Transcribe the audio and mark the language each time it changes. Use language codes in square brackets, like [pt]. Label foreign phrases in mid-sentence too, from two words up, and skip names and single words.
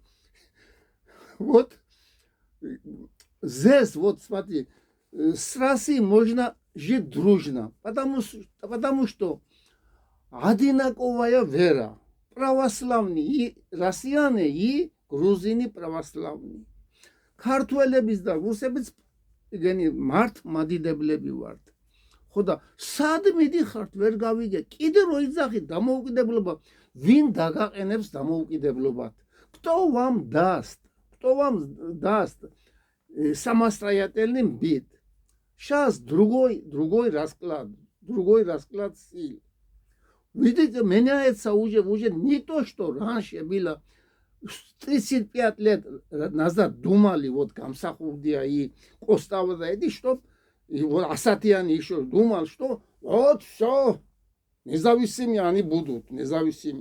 [ru] Вот здесь, вот смотри, с Россией можно жить дружно. Потому что одинаковая вера. Православные и россияне, и грузины православные. [ka] ქართველების და რუსების ეგენი მართლმადიდებლები ვართ. ხოდა სად მიდიხართ ვერ გავიგე. კიდე რო იძახით დამოუკიდებლობა, ვინ დაგაყენებს დამოუკიდებლობად? [ru] Кто вам даст самостоятельный бит? Сейчас другой расклад сил. Видите, меняется уже не то, что раньше было. 35 лет назад думали, вот Камсахурдия и Костава, что и вот Асатьян еще думал, что вот все, независимые они будут, независимые.